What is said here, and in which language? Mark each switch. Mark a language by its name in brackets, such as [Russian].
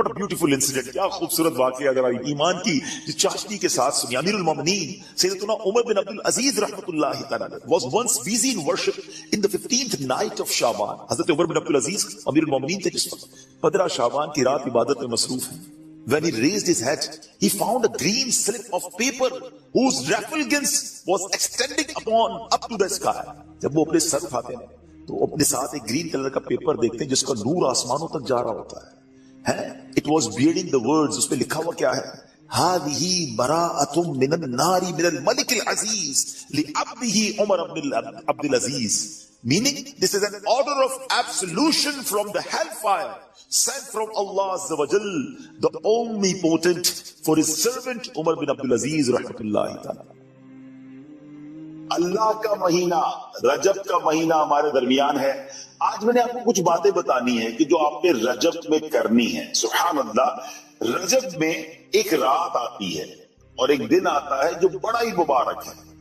[English] What a beautiful incident، [Urdu] کیا خوبصورت واقعہ اگر ایمان کی چاشنی کے ساتھ سنی. [English] امیر المومنین سیدنا عمر بن عبد العزیز رحمۃ اللہ تعالی was once busy in worship in the 15th night of Shaban. [Urdu] حضرت عمر بن عبد العزیز امیر المومنین تھے جس وقت 15 شعبان کی رات عبادت میں مصروف ہیں. [English] When he raised his head, he found a green slip of paper whose refulgence was extending up to the sky. [Urdu] جب وہ اپنے سر اٹھاتے ہیں تو اپنے ساتھ ایک گرین کلر کا پیپر دیکھتے ہیں جس کا نور آسمانوں تک جا رہا ہوتا ہے. [English] It was bearing the words، [Urdu] اس پہ لکھا ہوا کیا ہے؟ [Arabic] هذه براءة من النار من الملك العزيز لعبده عمر بن عبد العزيز. [English] Meaning, this is an order of absolution from the hellfire sent from Allah Azza wa Jal, the Omnipotent, for his servant Umar bin Abdul Aziz rahmatullahi ta'ala. [Urdu] اللہ کا مہینہ، رجب کا مہینہ ہمارے درمیان ہے. آج میں نے آپ کو کچھ باتیں بتانی ہیں کہ جو آپ نے رجب میں کرنی ہے. سبحان اللہ، رجب میں ایک رات آتی ہے اور ایک دن آتا ہے جو بڑا ہی مبارک ہے.